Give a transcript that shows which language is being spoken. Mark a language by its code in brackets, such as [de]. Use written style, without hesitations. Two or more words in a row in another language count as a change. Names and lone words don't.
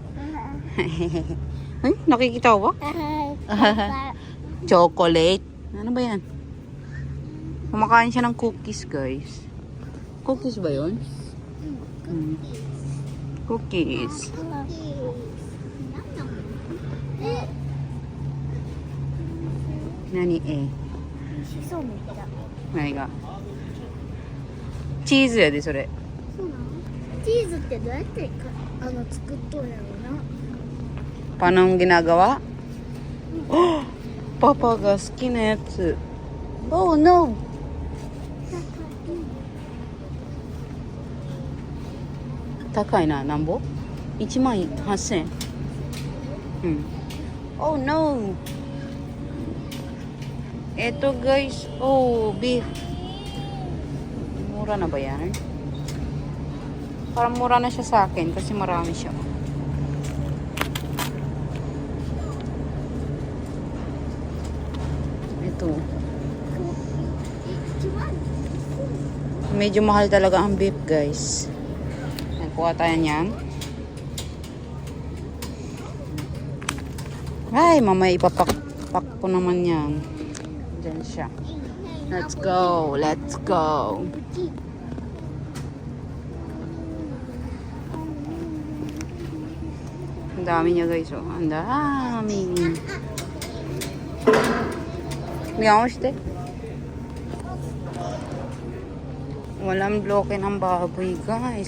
[tl] Ay, nakikita ko ba? Papa. Chocolate. Ano ba yan? Kumakain siya ng cookies, guys. Cookies ba yun? Cookies. [ja] Nani eh? しそうめっちゃ。何がチーズやでそれ。そうなの？チーズってどうやって作っとんやろうな。 [tl] Paano ginagawa? [ja] Oh, Papa ga 好きなやつ。 [en] Oh no! [ja] 高いな、なんぼ ?18,000 円。うん。 [en] Oh no! [tl] Eto guys, oh beef. Mura na ba yan? Parang mura na siya sa akin kasi marami siya. Ito. Medyo mahal talaga ang beef guys. Kuha tayo niyan. Ay, mamaya ipapak ko naman yan. Diyan siya. [en] Let's go. Let's go. [tl] Ang dami niya guys. Oh. Ang dami. Miyaw siya. Walang bloke ng baboy guys.